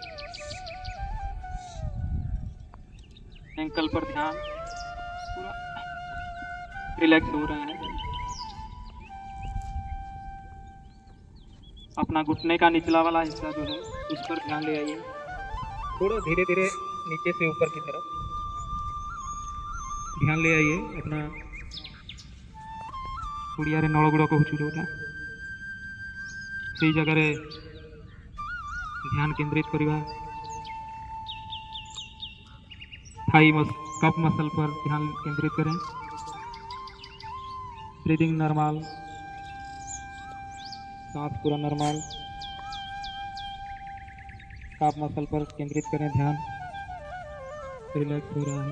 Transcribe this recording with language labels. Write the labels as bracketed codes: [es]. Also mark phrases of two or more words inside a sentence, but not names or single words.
[hi] एंकल पर ध्यान, पूरा रिलैक्स हो रहा है। अपना घुटने का निचला वाला हिस्सा जो है उस पर ध्यान ले आइए। थोड़ा धीरे धीरे नीचे से ऊपर की तरफ ध्यान ले आइए। [or] अपना ଓଡ଼ିଆରେ ନଳଗୁଡ଼ାକ ହେଉଛି ଯେଉଁଟା ସେଇ ଜାଗାରେ ଧ୍ୟାନ କେନ୍ଦ୍ରିତ କରିବା। [en] calf muscle [hi] पर ध्यान केंद्रित करें। [en] breathing normal, [hi] सांस पूरा नॉर्मल। [en] calf muscle [hi] पर केंद्रित करें ध्यान, रिलैक्स हो रहा है।